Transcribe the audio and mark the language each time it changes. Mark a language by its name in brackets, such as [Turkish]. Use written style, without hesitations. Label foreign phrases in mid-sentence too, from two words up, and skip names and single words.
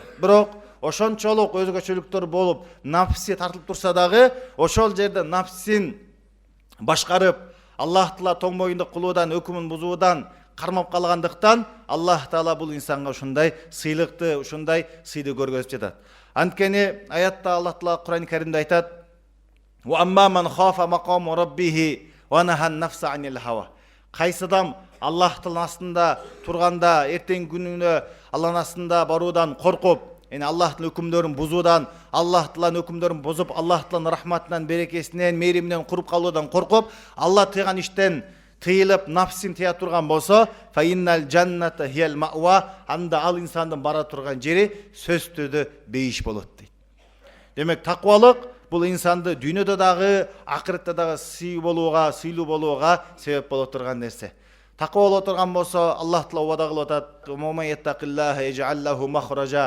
[Kyrgyz] Бирок ошончолук өзгөчөлүктөр болуп, нафси тартылып турса дагы, ошол жерде нафсин башкарып, Аллах Таала тоң моюндук кылуудан, өкүмүн бузуудан кармап калгандыктан, Аллах Таала бул инсанга ушундай сыйлыкты, ушундай сыйды көргөзүп жатат. Анткени аятта Аллах Таала Кур'ан-ы Каримде айтат: [Arabic] "وأما من خاف مقام ربه ونهى النفس عن الهوى." [Kyrgyz] Кайсы адам Аллахтын астында турганда, эртең күнүнө Аллахтын астында баруудан коркуп, Аллахтын өкүмдөрүн бузуудан, Аллах Тааланын өкүмдөрүн бузуп, Аллах Тааланын рахматынан, берекесинен, мейриминен куруп калуудан коркуп, Алла тыйган иштен тыйылып, нафсин тыя турган болсо, [Arabic] فإن الجنة هي المأوى, [Kyrgyz] анда ал инсандын бара турган жери сөзсүз түрдө бейиш болот дейт. Демек, таквалык бул инсанды дүйнөдө дагы, акыретте дагы сыйлуу болууга себеп боло турган нерсе. Таква боло турган болсо, Аллах Таала убада кылып атат: [Arabic] "ومن يتق الله يجعل له مخرجا."